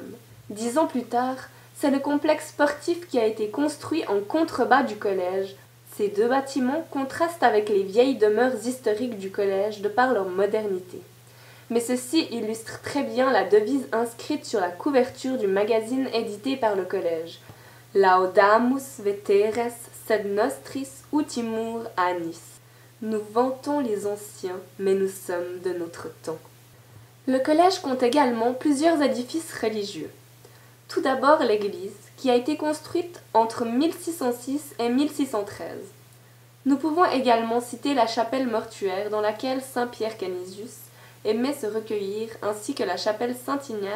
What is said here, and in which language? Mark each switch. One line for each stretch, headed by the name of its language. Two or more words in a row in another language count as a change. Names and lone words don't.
French: 10 ans plus tard, c'est le complexe sportif qui a été construit en contrebas du collège. Ces deux bâtiments contrastent avec les vieilles demeures historiques du collège de par leur modernité. Mais ceci illustre très bien la devise inscrite sur la couverture du magazine édité par le collège.
Latin: Laudamus veteres sed nostris utimur annis.
French: Nous vantons les anciens, mais nous sommes de notre temps. Le collège compte également plusieurs édifices religieux. Tout d'abord l'église, qui a été construite entre 1606 et 1613. Nous pouvons également citer la chapelle mortuaire dans laquelle saint Pierre Canisius aimait se recueillir, ainsi que la chapelle Saint-Ignace.